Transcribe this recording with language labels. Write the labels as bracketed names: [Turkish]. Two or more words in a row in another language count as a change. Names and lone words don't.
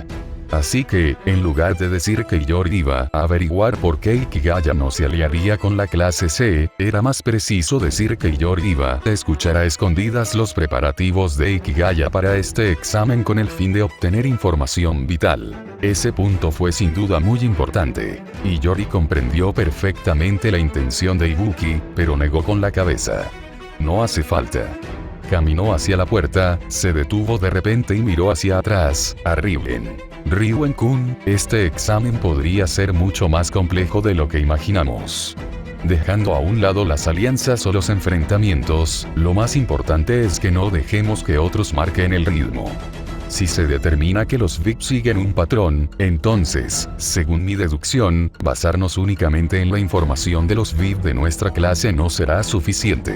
[Spanish] Así que, en lugar de decir que Iyori iba a averiguar por qué Ikigaya no se aliaría con la clase C, era más preciso decir que Iyori iba a escuchar a escondidas los preparativos de Ikigaya para este examen con el fin de obtener información vital. Ese punto fue sin duda muy importante. Iyori comprendió perfectamente la intención de Ibuki, pero negó con la cabeza. No hace falta. Caminó hacia la puerta, se detuvo de repente y miró hacia atrás, a Ryuen. Ryuen-kun, este examen podría ser mucho más complejo de lo que imaginamos. Dejando a un lado las alianzas o los enfrentamientos, lo más importante es que no dejemos que otros marquen el ritmo. Si se determina que los VIP siguen un patrón, entonces, según mi deducción, basarnos únicamente en la información de los VIP de nuestra clase no será suficiente.